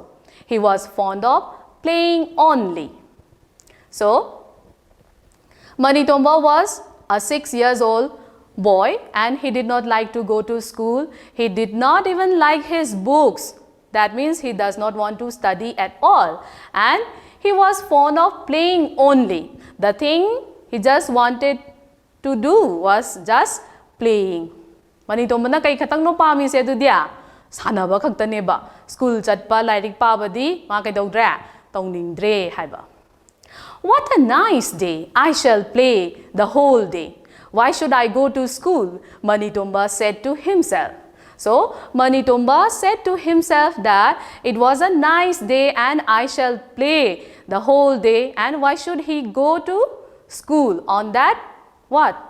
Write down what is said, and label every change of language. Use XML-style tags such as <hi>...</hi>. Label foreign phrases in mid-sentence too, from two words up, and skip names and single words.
<en>He was fond of playing only. So Manitomba was a 6-year-old boy and he did not like to go to school. He did not even like his books. That means he does not want to study at all. And he was fond of playing only. The thing he just wanted to do was just playing.</en> <mni>Manitomba na kay khatang no pami se du dia. Sanaba khaktane ba. School chatpa lairik pa badi ma kay dogdra tongning haiba.</mni> <en>What a nice day. I shall play the whole day. Why should I go to school? Manitomba said to himself. So Manitomba said to himself that it was a nice day and I shall play the whole day, and why should he go to school on that what?</en>